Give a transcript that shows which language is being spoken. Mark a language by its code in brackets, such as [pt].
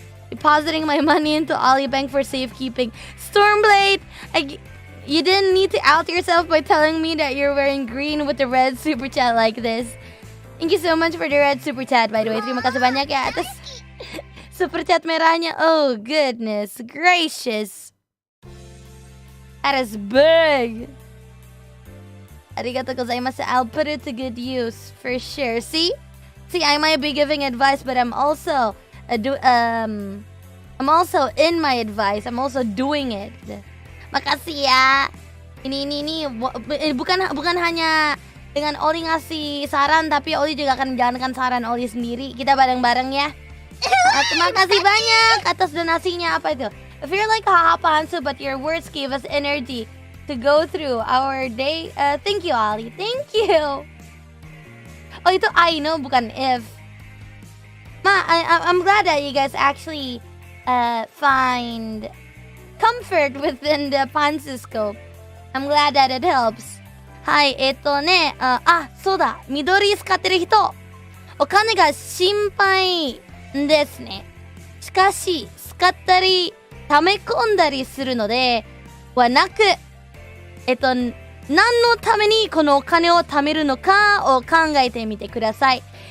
[en] Depositing my money into Ollie Bank for safekeeping. Stormblade, you didn't need to out yourself by telling me that you're wearing green with the red super chat like this. Thank you so much for the red super chat, by the way. [id] Terima kasih banyak ya atas super chat merahnya. [en] Oh goodness gracious, that is big. [ja] Arigatou gozaimasu. [en] I'll put it to good use for sure. See, I might be giving advice, but I'm also I'm also in my advice. I'm also doing it. [id] Makasih ya. Ini bukan hanya dengan Ollie ngasih saran, tapi Ollie juga akan menjalankan saran Ollie sendiri. Kita bareng-bareng ya. Terima kasih banyak atas donasinya. Apa itu? [en] If you're like hahapansu but your words give us energy to go through our day. Thank you, Ollie. Thank you. [id] Oh, itu [en] I know, [id] bukan [en] if. I'm glad that you guys actually find comfort within the pansoscope. I'm glad that it helps. [ja] はい、そうだ、緑使ってる人、お金が心配ですね。しかし、使ったり、溜め込んだりするのではなく、何のためにこのお金を貯めるのかを考えてみてください。